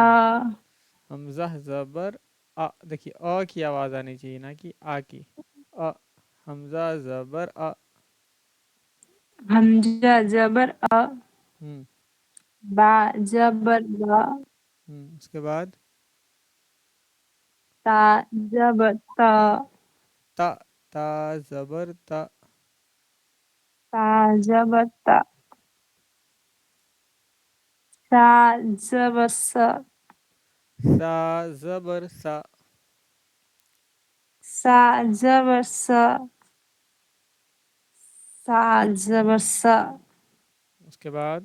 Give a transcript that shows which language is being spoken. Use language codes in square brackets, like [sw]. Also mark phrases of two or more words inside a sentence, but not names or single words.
[ur] حمزہ زبر آ. دیکھیے آ کی آواز آنی چاہیے نہ کہ آ کی. آ. حمزہ زبر آ. حمزہ زبر آ. ہم با زبر با. اس کے بعد تا زبر تا. تا. تا زبر تا. تا زبر تا. سا زبر سا. سا زبر سا. سا زبر سا. سا زبر سا. اس کے بعد